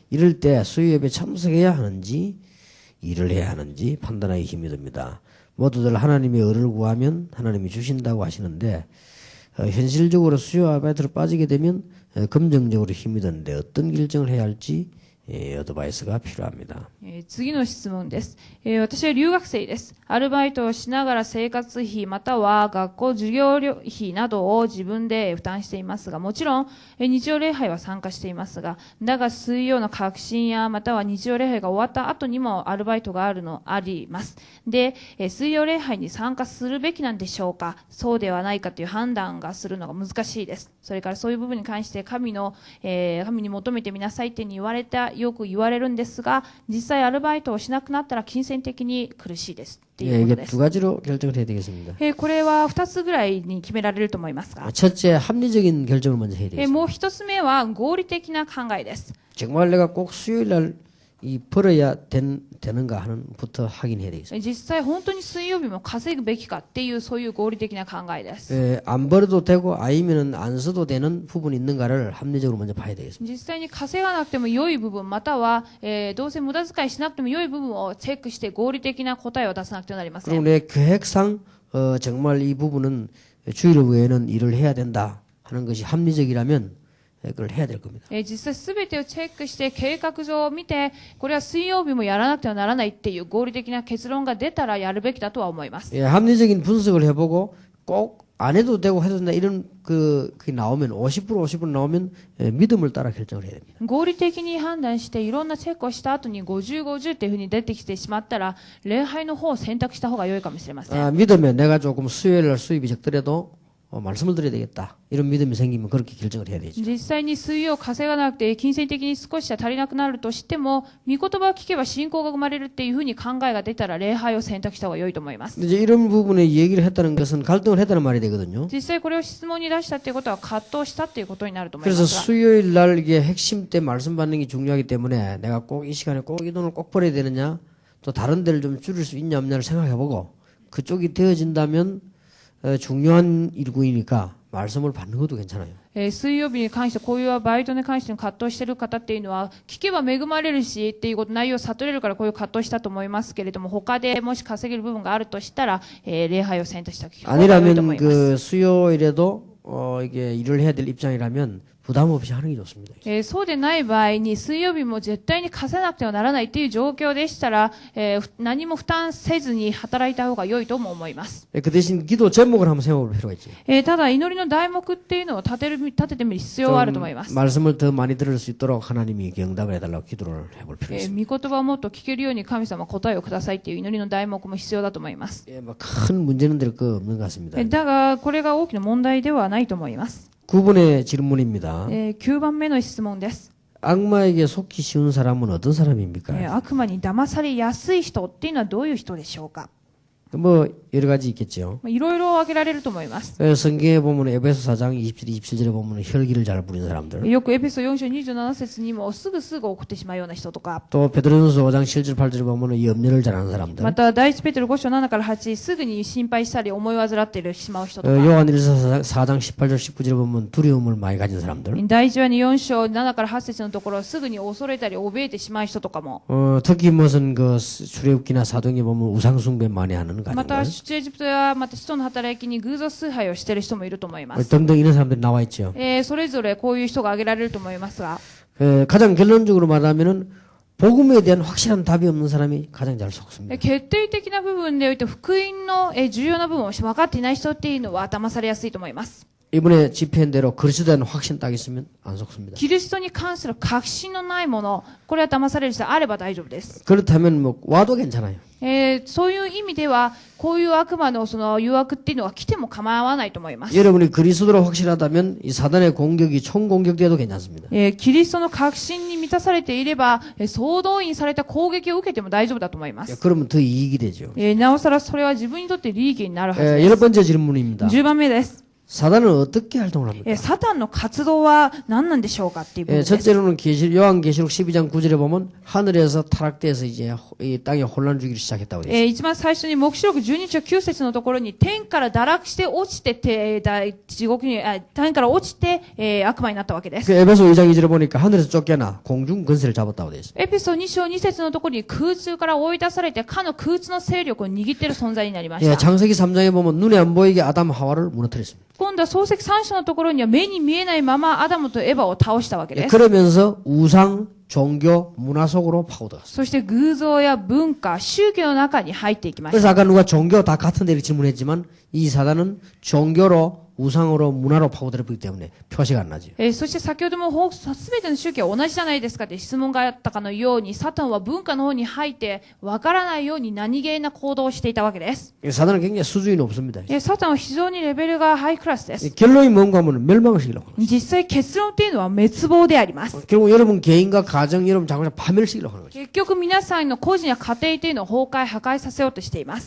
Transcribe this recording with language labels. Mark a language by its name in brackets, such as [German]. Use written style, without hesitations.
[Korean] 이럴 때 수요 예배 참석해야 하는지 일을 해야 하는지 판단하기 힘이 듭니다. 모두들 하나님의 의를 구하면 하나님이 주신다고 하시는데 현실적으로 수요 아르바이트로 빠지게 되면 금전적으로 힘이 드는데 어떤 결정을 해야 할지 어드바이스가 필요합니다. [Japanese] 次の質問です。私は留学生です。アルバイトをしながら生活費または学校授業費などを自分で負担していますが、もちろん日曜礼拝は参加していますが、だが水曜の革新やまたは日曜礼拝が終わった後にもアルバイトがあります。で、水曜礼拝に参加するべきなんでしょうか、そうではないかという判断がするのが難しいです。それからそういう部分に関して神に求めてみなさいってよく言われるんですが、実際アルバイトをしなくなったら金銭的に苦しいですっていうことです。 [Korean] 이게 두 가지로 결정을 해야 되겠습니다. [Japanese] これは2つぐらいに決められると思いますが、 [Korean] 첫째 합리적인 결정을 먼저 해야 되겠습니다. [Japanese] もう1つ目は合理的な考えです。 [Korean] 정말 내가 꼭 수요일 날 벌어야 되는가 하는부터 확인해야 되겠습니다. [Japanese] 実際本当に水曜日も稼ぐべきかっていうそういう合理的な考えです。 [Korean] 안 벌어도 되고 아니면은 안 써도 되는 부분이 있는가를 합리적으로 먼저 봐야 되겠습니다. [Japanese] 実際に稼がなくても良い部分または、どうせ無駄遣いしなくても良い部分をチェックして合理的な答えを出さなくてはなりません。 [Korean] 그리고 내 계획상 정말 이 부분은 주일 외에는 일을 해야 된다 하는 것이 합리적이라면 그걸 해야 될 겁니다. [Japanese] 実際すべてをチェックして計画上を見てこれは水曜日もやらなくてはならないっていう合理的な結論が出たらやるべきだとは思います。 [Korean] 합리적인 분석을 해보고 꼭 안 해도 되고 해도 된다 이런 그게 나오면 50% 나오면 믿음을 따라 결정을 해야 됩니다. [Japanese] 合理的に判断していろんなチェックをした後に50、50っていうふうに出てきてしまったら礼拝の方を選択した方が良いかもしれません。 [Korean] 믿으면 내가 조금 수요일 날 수입이 적더라도 말씀을 드려야 되겠다. 이런 믿음이 생기면 그렇게 결정을 해야 되죠. [Japanese] 実際に水曜稼がなくて金銭的に少しは足りなくなるとしても御言葉を聞けば信仰が生まれるっていうふうに考えが出たら礼拝を選択した方が良いと思います。 [Korean] 이제 이런 부분에 얘기를 했다는 것은 갈등을 했다는 말이 되거든요. [Japanese] 実際これを質問に出したっていうことは葛藤したっていうことになると思いま [Korean] 그래서 [Japanese] すが、 [Korean] 수요일 날 이게 핵심 때 말씀 받는 게 중요하기 때문에 내가 꼭 이 시간에 꼭 이 돈을 꼭 벌어야 되느냐 또 다른 데를 좀 줄일 수 있냐 없냐를 생각해보고 그쪽이 되어진다면 중요한 일구이니까 말씀을 받는 것도 괜찮아요. [Japanese] 水曜日に関してこういうバイトに関しての葛藤している方っていうのは聞けば恵まれるしっていうこと内容を悟れるからこういう葛藤したと思いますけれども、他でもし稼げる部分があるとしたら、礼拝を選択した方が良いと思 [Korean] 아니라면 [Japanese] います。 [Korean] 그 수요일에도 이게 일을 해야 될 입장이라면 부담 없이 하는 게 좋습니다. [Japanese] そうでない場合に水曜日も絶対に稼がなくてはならないっていう状況でしたら、何も負担せずに働いた方が良いとも思います。 [Korean] 그 대신 기도 제목을 한번 세워볼 필요가 있죠. [Japanese] ただ祈りの題目っていうのを立ててみる必要はあると思います。 [Korean] 말씀을 더 많이 들을 수 있도록 하나님이 응답을 해달라고 기도를 해볼 필요가 있습니다. [Japanese] 御言葉をもっと聞けるように神様答えをくださいっていう祈りの題目も必要だと思います。 [Korean] 큰 문제는 될 거 없는 것 같습니다. [Japanese] だがこれが大きな問題ではないと思います。 [Korean] 9번의 질문입니다. [Japanese] 9番目の質問です。 [Korean] 악마에게 속기 쉬운 사람은 어떤 사람입니까? [Japanese] 悪魔に騙されやすい人っていうのはどういう人でしょうか。 [Korean] 뭐 여러 가지 있겠죠. [Japanese] いろいろ挙げられると思います。 [Korean] 성경에 보면 에베소 4장 27, 27절에 보면 혈기를 잘 부리는 사람들. [Japanese] よくエペソ4章27節にもすぐ怒ってしまうような人とか、 [Korean] 또 베드로전서 5장 7절 8절에 보면 염려를 잘하는 사람들. [Japanese] また第一ペテロ5章7から8、すぐに心配したり思い煩ってしまう人とか、 [Korean] 요한일서 4장 18절 19절에 보면 두려움을 많이 가진 사람들. [Japanese] 第一話に4章7から8節のところ、すぐに恐れたり怯えてしまう人とかも、 [Korean] 특히 무슨 그 출애굽기나 사도행에 보면 우상숭배 많이 하는 [Japanese] また [Korean] 가정들. [Japanese] 出エジプトやまた使徒の働きに偶像崇拝をしている人もいると思います。 [Korean] 등등 이런 사람들이 나와 있죠. [Japanese] それぞれこういう人が挙げられると思いますが、 [Korean] 가장 결론적으로 말하면은 복음에 대한 확실한 답이 없는 사람이 가장 잘 속습니다. [Japanese] 決定的な部分でおいて福音の重要な部分を分かっていない人っていうのは騙されやすいと思います。 [Korean] 이번에 집회한 대로 그리스도에 대한 확신 딱 있으면 안 속습니다. [Japanese] キリストに関する確信のないもの、これは騙される人であれば大丈夫です。 [Korean] 그렇다면 뭐 와도 괜찮아요. [Japanese] そういう意味では、こういう悪魔のその誘惑っていうのは来ても構わないと思います。 [Korean] 여러분이 그리스도로 확실하다면 이 사단의 공격이 총 공격돼도 괜찮습니다. [Japanese] キリストの確信に満たされていれば、総動員された攻撃を受けても大丈夫だと思います。 [Korean] 그러면 더 이익이 되죠. [Japanese] なおさらそれは自分にとって利益になるはずで [Korean] 여러 번째 질문입니다. [Japanese] す。10番目です。 [Korean] 사단은 어떻게 활동을 합니까? [Japanese] サタンの活動は何なんでしょうかっていう部分です。 [Korean] 첫째로는 요한계시록 12장 9절에 보면 하늘에서 타락돼서 이제 이 땅에 혼란 주기를 시작했다고 되어 있습니다. [Japanese] 一番最初に黙示録12章9節のところに天から堕落して落ちて地獄に天から落ちて悪魔になったわけです。 [Korean] 에베소 2장 2절에 보니까 하늘에서 쫓겨나 공중 권세를 잡았다고 되어 있습니다. [Japanese] エペソ2章2節のところに空中から追い出されてかの空中の勢力を握っている存在になりました。 [Korean] 창세기 3장에 보면 눈에 안 보이게 아담 하와를 무너뜨렸습니다. [Japanese] 今度は創世記3章のところには目に見えないままアダムとエヴァを倒したわけです。 [Korean] 그러면서 우상, 종교, 문화 속으로 파고들었습니다. [Japanese] そして偶像や文化、宗教の中に入っていきまし [Korean] 그래서 [Japanese] た。 [Korean] 아까 누가 종교 다 같은데 이렇게 질문했지만 이 사단은 종교로 우상으로 문화로 파고들었기 때문에 표시가 안 나죠. [Japanese] そして先ほどもすべての宗教は同じじゃないですかって質問があったかのように、サタンは文化の方に入ってわからないように何気な行動をしていたわけです。 [Korean] 사단은 굉장히 수준이 높습니다. [Japanese] サタンは非常にレベルがハイクラスです。 [Korean] 결론이 뭔가 하면 멸망을 시키려고 합니다. [Japanese] 実際結論っていうのは滅亡であります。 [Korean] 결국 여러분 개인과 가정, 여러분 자꾸 파멸을 시키려고 하는 거죠. [Japanese] 結局皆さんの個人や家庭というのを崩壊、破壊させようとしています。